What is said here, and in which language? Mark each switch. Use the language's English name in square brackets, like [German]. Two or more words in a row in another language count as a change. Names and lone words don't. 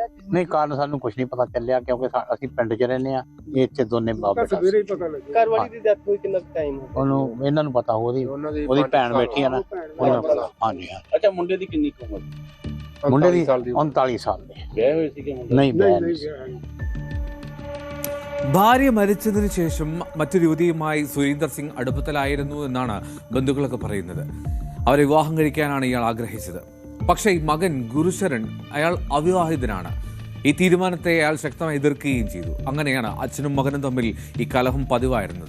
[Punjabi] ਨਹੀਂ, ਕਾਰਨ ਸਾਨੂੰ ਕੁਝ ਨਹੀਂ ਪਤਾ ਚੱਲਿਆ, ਕਿਉਂਕਿ ਅਸੀਂ ਪਿੰਡ 'ਚ ਰਹਿੰਦੇ ਆ। ਇਹ ਇੱਥੇ ਦੋਨੇ ਬਾਪ ਬੇਟਾ। ਘਰ ਵਾਲੀ ਦੀ ਡੈਥ ਹੋਈ ਕਿੰਨਾ ਟਾਈਮ ਹੋ ਉਹਨੂੰ ਇਹਨਾਂ ਨੂੰ ਪਤਾ, ਉਹਦੀ ਭੈਣ ਬੈਠੀ ਆ ਨਾ, ਉਹਨਾਂ ਨੂੰ ਪਤਾ। ਹਾਂਜੀ। ਅੱਛਾ, ਮੁੰਡੇ ਦੀ ਕਿੰਨੀ ਉਮਰ? ਮੁੰਡੇ ਦੀ 39 ਸਾਲ ਦੀ। ਵਿਆਹ ਹੋਏ ਸੀ ਕਿ ਮੁੰਡਾ? ਨਹੀਂ, ਵਿਆਹ ਨਹੀਂ ਸੀ। [Malayalam] ഭാര്യ മരിച്ചതിന് ശേഷം മറ്റൊരു യുവതിയുമായി സുരീന്ദർ സിംഗ് അടുപ്പത്തിലായിരുന്നു എന്നാണ് ബന്ധുക്കളൊക്കെ പറയുന്നത്. അവരെ വിവാഹം കഴിക്കാനാണ് ഇയാൾ ആഗ്രഹിച്ചത്. പക്ഷേ ഈ മകൻ ഗുരുശരൺ, അയാൾ അവിവാഹിതനാണ്. ഈ തീരുമാനത്തെ അയാൾ ശക്തമായി എതിർക്കുകയും ചെയ്തു. അങ്ങനെയാണ് അച്ഛനും മകനും തമ്മിൽ ഈ കലഹം പതിവായിരുന്നത്.